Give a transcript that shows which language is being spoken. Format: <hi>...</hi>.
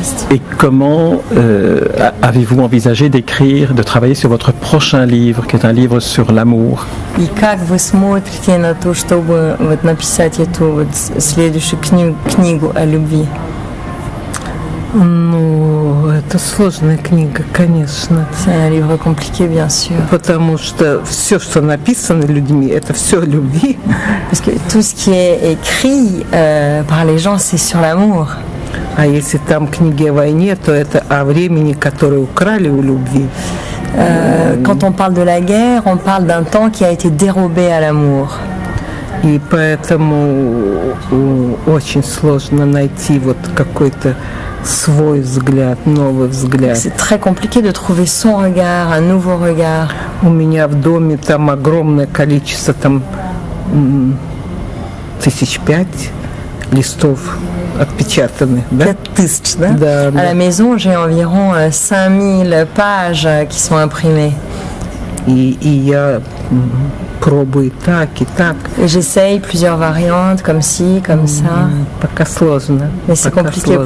<fr>Et comment avez-vous envisagé d'écrire, de travailler sur votre prochain livre, qui est un livre sur l'amour?</fr> <ru>И как вы смотрите на то, чтобы вот написать эту вот следующую книгу о любви? Ну, это сложная книга, конечно.</ru> <fr>C'est un livre compliqué, bien sûr.</fr> <ru>Потому что все, что написано людьми, это все о любви.</ru> <fr>Parce que tout ce qui est écrit par les gens, c'est sur l'amour.</fr> <ru>А если там книги о войне, то это о времени, которое украли у любви.</ru> <fr>Quand on parle de la guerre, on parle d'un temps qui a été dérobé à l'amour.</fr> <ru>И поэтому очень сложно найти вот какой-то свой взгляд, новый взгляд.</ru> <fr>C'est très compliqué de trouver son regard, un nouveau regard.</fr> <ru>У меня в доме там огромное количество, там 5,000 листов отпечатанных, да? 5000, да? Да, да.</ru> <fr>À la maison, j'ai environ 5000 pages qui sont imprimées.</fr> <ru>И я пробую так и так.</ru> <fr>Et j'essaye plusieurs variantes, comme ci, comme ça.</fr> <ru>Пока сложно.</ru> <fr>Mais c'est compliqué sложно.</fr>